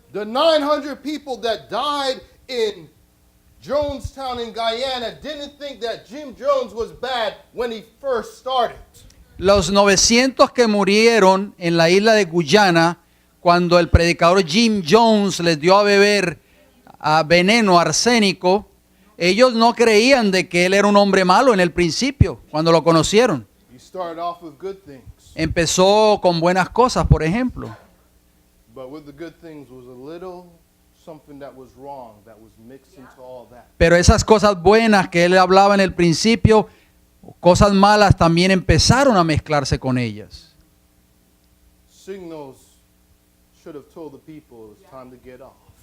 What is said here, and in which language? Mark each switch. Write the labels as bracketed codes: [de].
[en] The 900 people that died in Jonestown in Guyana didn't think that Jim Jones was bad when he first started. [es] Los 900 que murieron en la isla de Guyana cuando el predicador Jim Jones les dio a beber veneno arsénico, ellos no creían de que él era un hombre malo en el principio, cuando lo conocieron. [en] He started off with good things, [es] Empezó con buenas cosas, por ejemplo, [en] but with the good things was a little something that was wrong that was mixed into all that. [es] Pero esas cosas buenas que él hablaba en el principio, cosas malas también empezaron a mezclarse con ellas. [en] Signals should have told the people it was time to get off.